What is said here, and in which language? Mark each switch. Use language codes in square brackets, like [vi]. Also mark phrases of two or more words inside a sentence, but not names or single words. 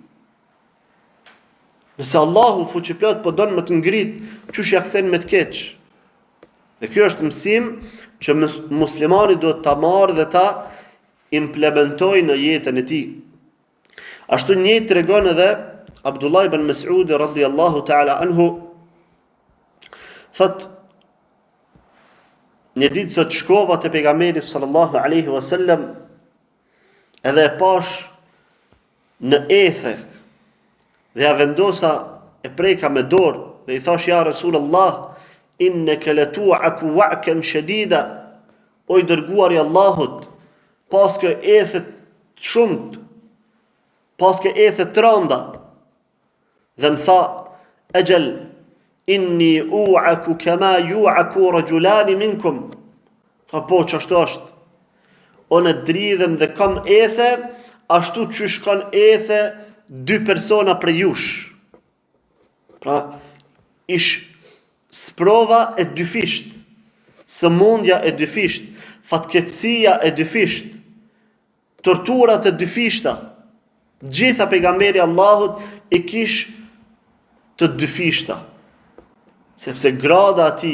[sq] Nëse Allahu fuqiplot po don më të ngrit, çush ja kthen me të keq. Dhe kjo është mësim që muslimani duhet ta marrë dhe ta implementojë në jetën e tij. Ashtu njëjtë tregon edhe Abdullah ibn Mas'ud [ar] رضي الله تعالى عنه, [sq] thot një ditë thot shkova te pejgamberi [ar] صلى الله عليه وسلم [sq] edhe e pash në ethe, dhe ja vendosa e preka me dorë, dhe i thash, ja [ar] رسول الله، إنك لتوعك وعكا شديدا, [sq] o i dërguar i Allahut, paske ethet shumët, paske ethet të randa, dhe më tha, [ar] أجل، إني أوعك كما يوعك رجلان منكم, [sq] tha po që ashtu është, o në dridhem dhe kam ethe, ashtu që shkon ethe 2 persona për jush. Pra, ish sprova e dyfisht, sëmundja e dyfisht, fatkeqësia e dyfisht, torturat e dyfishta, gjitha pejgamberi Allahut i kish të dyfishta, sepse grada ati